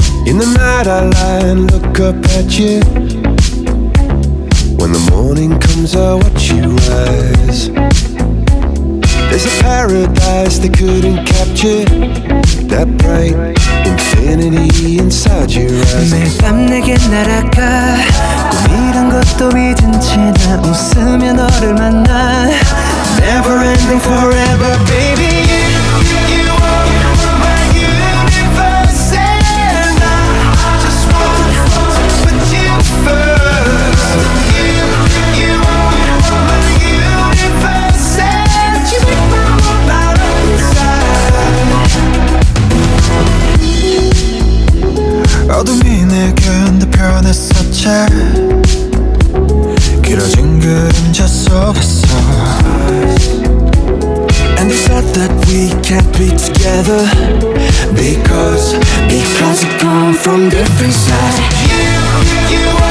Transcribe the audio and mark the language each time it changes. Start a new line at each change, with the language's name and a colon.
English: In the night I lie and look up at you. When the morning comes I watch you rise. There's a paradise they couldn't capture, that bright infinity inside your eyes.
Korean: 매일 밤 내게 날아가 꿈이란 것도 잊은 채 나 웃으며 너를 만나.
English: Never ending forever baby. All the meaning and the pure is such a
Korean: 길어진 그림자 속에서.
English: And they said that we can't be together because we come from different sides.